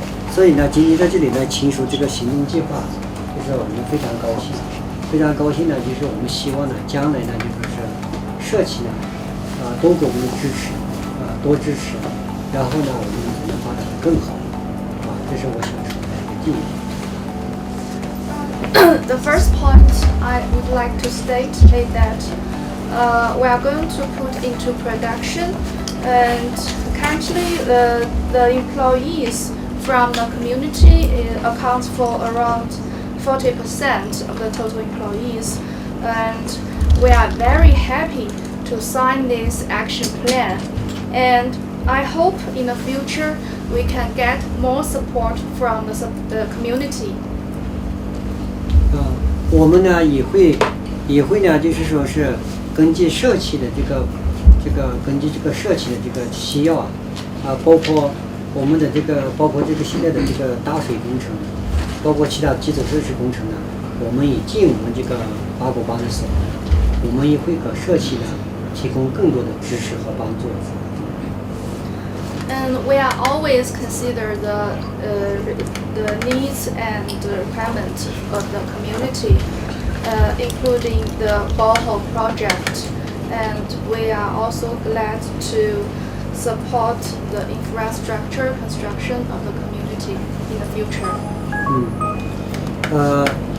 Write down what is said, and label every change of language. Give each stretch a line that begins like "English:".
Chinese: 所以呢，今天在这里呢，签署这个行动计划，就是我们非常高兴，呢，就是我们希望呢，将来呢，就是社企呢，多给我们的支持，多支持，然后呢，我们才能发展得更好，这是我想说的第一点。
English: The first point I would like to state is that we are going to put into production, and currently the employees from the community accounts for around 40% of the total employees, and we are very happy to sign this action plan, and I hope in the future we can get more support from the community.
Chinese: 我们呢也会呢，就是说是根据社企的根据这个社企的这个需要包括我们的包括现在的打水工程，包括其他基础设施工程呢，我们也尽我们八股帮的所能，我们也会给社企呢提供更多的支持和帮助。
English: And we are always consider the needs and the requirements of the community, including the borehole project, and we are also glad to support the infrastructure construction of the community in the future.